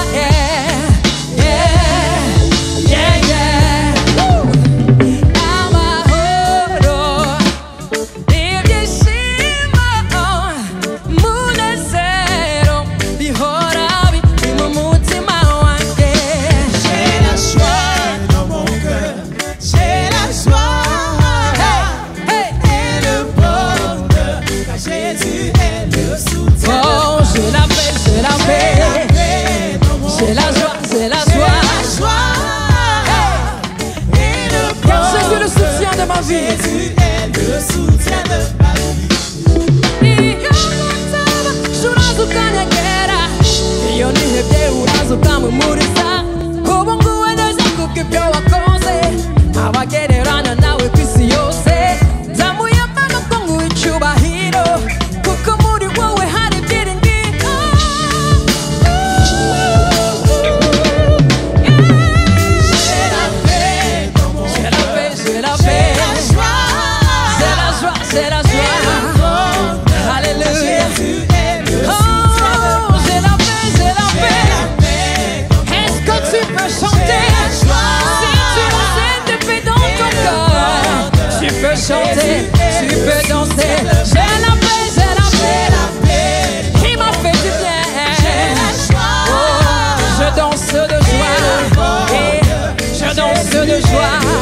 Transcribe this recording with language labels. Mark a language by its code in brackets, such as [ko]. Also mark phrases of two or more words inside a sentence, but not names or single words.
[rw] amahoro ibyishimo munezero bihora biri mu mutima wanjye [fr] j'ai la joie dans mon cœur j'ai la joie Jésus est le soutien. Oh, j'ai la paix, j'ai la paix. J'ai la joie, j'ai la joie. Et le car Jésus est le soutien de ma vie. Jésus est le soutien de ma vie. [rw] Iyo nihebye uraza ukamumuriza ubu ngubu neza kuko ibyo wakoze abagereranya nawe ku isi yose nzamuye amaboko nguhe icyubahiro kuko muri wowe hari ibyiringiro [fr] j'ai la paix j'ai la paix j'ai la paix j'ai la joie j'ai la joie alléluia oh j'ai la paix j'ai la paix est-ce que tu peux chanter si tu le sais depuis dans ton cœur tu peux chanter tu peux danser j'ai la paix qui m'a fait du bien oh je danse de joie et je danse de joie